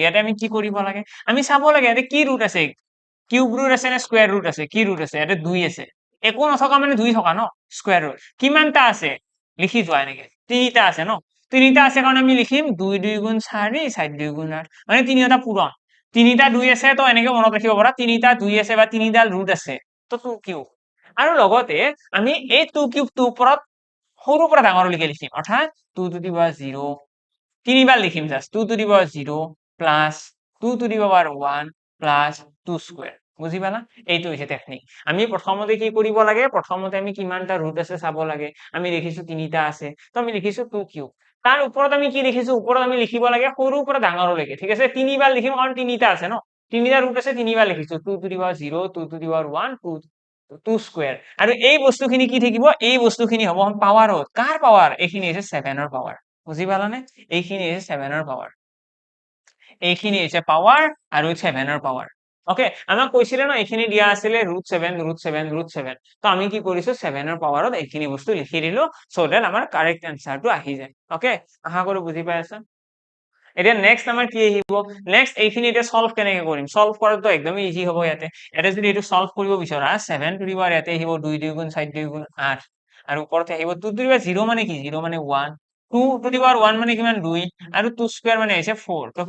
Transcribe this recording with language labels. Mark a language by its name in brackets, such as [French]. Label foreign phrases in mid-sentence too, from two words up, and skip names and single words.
[Assamese] ইয়াতে আমি কি কৰিব লাগে, আমি চাব লাগে ইয়াতে কি ৰুট আছে, [English] cube root [Assamese] আছে নে [English] square root [Assamese] আছে, কি ৰুট আছে, ইয়াতে 2 আছে, একো নথকা মানে 2 থকা ন, [English] square root [Assamese] কিমানটা আছে, লিখি যোৱা এনেকে, 3টা আছে ন, 3টা আছে কাৰণে আমি লিখিম 2 2 গুণ 4 4 2 গুণ 8, মানে 3টা পূৰণ, 3টা 2 আছে, তো এনেকে মনত ৰাখিব পাৰা, 3টা 2 আছে বা 3ডাল ৰুট আছে, তো 2 কিউব। আৰু লগতে আমি এই 2 কিউবটো ওপৰত সৰুৰ পৰা ডাঙৰলৈকে লিখিম, অৰ্থাৎ 2 [English] to the power 0, [Assamese] তিনিবাৰ লিখিম, জাষ্ট 2 [English] to the power 0 plus 2 to the power 1 plus 2 square. [Assamese] বুজি পালা? এইটো হৈছে টেকনিক। আমি প্ৰথমতে কি কৰিব লাগে, প্ৰথমতে আমি কিমানটা ৰুট আছে চাব লাগে, আমি লিখিছো 3টা আছে, তো আমি লিখিছো 2 কিউব। তাৰ ওপৰত আমি কি লিখিছো, ওপৰত আমি লিখিব লাগে সৰুৰ পৰা ডাঙৰলৈকে। ঠিক আছে, তিনিবাৰ লিখিম কাৰণ 3টা আছে ন, তিনিটা ৰুট আছে তিনিবাৰ লিখিছো 2 [English] to the power 0 2 to the power 1 2 square [Assamese] আৰু এই বস্তুখিনি কি থাকিব এই বস্তুখিনি হ'ব পাৱাৰত কাৰ পাৱাৰ এইখিনি হৈছে 7 ৰ পাৱাৰ বুজি পালানে এইখিনি হৈছে 7 ৰ পাৱাৰ এইখিনি হৈছে পাৱাৰ আৰু 7 ৰ পাৱাৰ ওকে আমাক কৈছিলে ন এইখিনি দিয়া আছিলে √7 তো আমি কি কৰিছো 7 ৰ পাৱাৰত এইখিনি বস্তু লিখি দিলো [English] so that [Assamese] আমাৰ [English] correct answer [Assamese] আহি যায় ওকে আশা কৰো বুজি পাই আছা এতিয়া নেক্সট আমাৰ কি আহিব নেক্সট এইখিনি এতিয়া সলভ কেনেকৈ কৰিম সলভ কৰাটো একদম ইজি হ'ব ইয়াতে যদি এইটো সলভ কৰিব বিচৰা [English] 7 to the power [Assamese] ইয়াতে আহিব 2 2 গুণ 4 2 গুণ 8 আৰু ওপৰতে আহিব [English] 2 to the power 0 [Assamese] মানে কি 0 মানে 1 [English] 2 to the power 1 [Assamese] মানে কিমান 2 আৰু [English] 2 square [Assamese] মানে হৈছে 4 তো